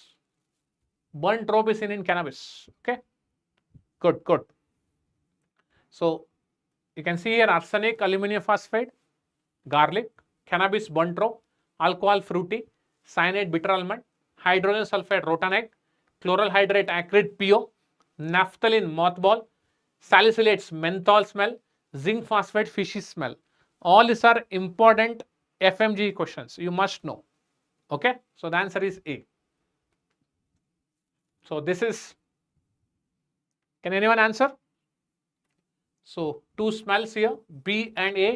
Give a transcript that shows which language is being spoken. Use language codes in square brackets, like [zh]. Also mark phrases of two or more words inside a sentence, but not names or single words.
[en] Burnt rope is in cannabis. Okay. Good, good. So you can see here arsenic, aluminum phosphide, garlic, cannabis, burnt rope, alcohol, fruity, cyanide, bitter almond, hydrogen sulfide, rotten egg, chloral hydrate, acrid, PO, naphthalene, mothball, salicylates, menthol smell, zinc phosphide, fishy smell. All these are important FMGE questions. You must know. Okay. So the answer is A. So this is, can anyone answer? So two smells here, B and A.